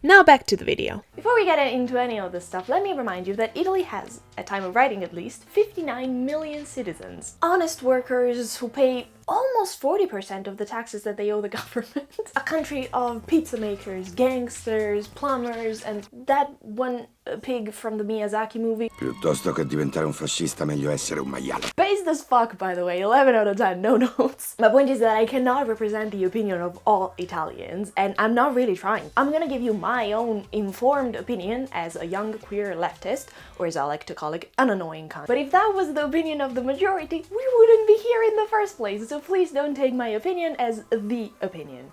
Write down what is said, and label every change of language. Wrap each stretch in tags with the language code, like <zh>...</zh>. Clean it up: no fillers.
<en>Now back to the video. Before we get into any of this stuff, let me remind you that Italy has, at time of writing at least, 59 million citizens. Honest workers who pay almost 40% of the taxes that they owe the government. A country of pizza makers, gangsters, plumbers, and that one pig from the Miyazaki movie.</en> <it>Piuttosto che diventare un fascista, meglio essere un maiale.</it> <en>Based as fuck, by the way, 11 out of 10, no notes. My point is that I cannot represent the opinion of all Italians, and I'm not really trying. I'm gonna give you my own informed opinion as a young queer leftist, or as I like to call it, an annoying cunt. But if that was the opinion of the majority, we wouldn't be here in the first place, so please don't take my opinion as the opinion.</en>